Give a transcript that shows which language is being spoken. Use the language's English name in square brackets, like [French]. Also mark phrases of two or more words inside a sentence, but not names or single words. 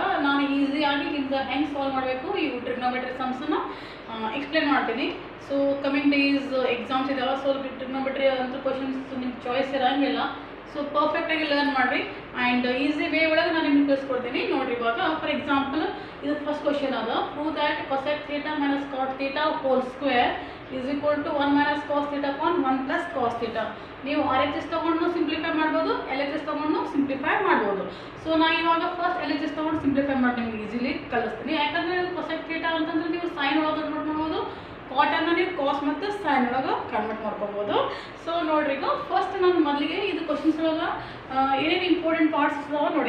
[Kannada] ನಾನು ಈಸಿಯಾಗಿ ನಿಮ್ಗೆ ಹೆಂಗೆ ಸಾಲ್ವ್ ಮಾಡಬೇಕು ಈ [English] trigonometry sums [Kannada] ಎಕ್ಸ್ಪ್ಲೇನ್ ಮಾಡ್ತೀನಿ. ಸೊ [English] coming days exams [Kannada] ಇದಾವೆ. ಸೊ ಟ್ರಿಗ್ನೋಮೆಟ್ರಿ ಅಂತ ಕ್ವಶನ್ಸ್ ನಿಮ್ಗೆ ಚಾಯ್ಸ್ ಇರೋಂಗಿಲ್ಲ. ಸೊ [English] perfectly learn [Kannada] ಮಾಡಿರಿ [English] and easy way [Kannada] ಒಳಗೆ ನಾನು ನಿಮ್ಗೆ ತಿಳಿಸ್ಕೊಡ್ತೀನಿ. ನೋಡಿರಿ ಇವಾಗ [English] for example [Kannada] ಇದು [English] first question [Kannada] ಅದ. [English] prove that cosec theta minus cot theta whole square is equal to 1 minus cos theta upon 1 plus cos theta. [Kannada] ನೀವು RHS ತೊಗೊಂಡು ಸಿಂಪ್ಲಿಫೈ ಮಾಡ್ಬೋದು, LHS ತೊಗೊಂಡು ಸಿಂಪ್ಲಿಫೈ ಮಾಡ್ಬೋದು. ಸೊ ನಾನು ಇವಾಗ ಫಸ್ಟ್ LHS ತೊಗೊಂಡು ಸಿಂಪ್ಲಿಫೈ ಮಾಡಿ ನಿಮ್ಗೆ ಈಸಿಲಿ ಕಲಿಸ್ತೀನಿ. ಯಾಕಂದರೆ [English] cosec theta [Kannada] ಅಂತಂದ್ರೆ ನೀವು ಸೈನ್ ಒಳಗೆ ಕನ್ವರ್ಟ್ ಮಾಡ್ಬೋದು, ಕಾಟನ್ನು ನೀವು ಕಾಸ್ ಮತ್ತು ಸೈನ್ ಒಳಗೆ ಕನ್ವರ್ಟ್ ಮಾಡ್ಕೋಬೋದು. ಸೊ ನೋಡ್ರಿ ಈಗ ಫಸ್ಟ್ ನಾನು ಮೊದಲಿಗೆ ಇದು ಕ್ವಶನ್ಸ್ ಒಳಗೆ ಏನೇನು [English] important parts [Kannada] ಇದಾವೆ ನೋಡಿ.